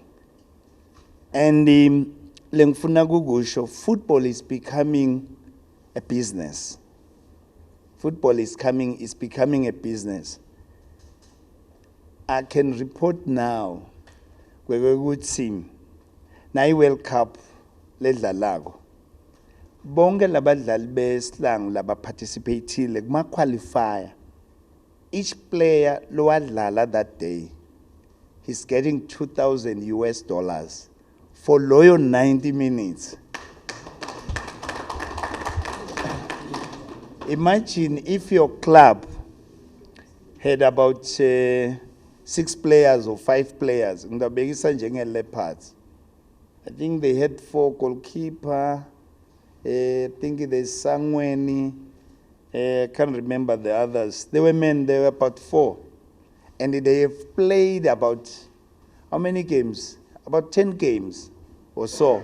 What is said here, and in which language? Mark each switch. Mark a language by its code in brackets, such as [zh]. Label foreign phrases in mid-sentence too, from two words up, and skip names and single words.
[en] And football is becoming a business. Football is becoming a business. I can report now we good team. [nso] Na World Cup ledlalago. [nd] Bonke labadlali beslang laba participateile kuma qualifier. [en] Each player [nd] lo wadlala [en] that day, he's getting $2,000 for loyal 90 minutes. Imagine if your club had about 6 players or 5 players. [nd] Ngabekisa njenge Leopards. [en] I think they had 4 goalkeeper. I think there's Sangweni. I can't remember the others. They were about 4. And they have played about, how many games? About 10 games or so.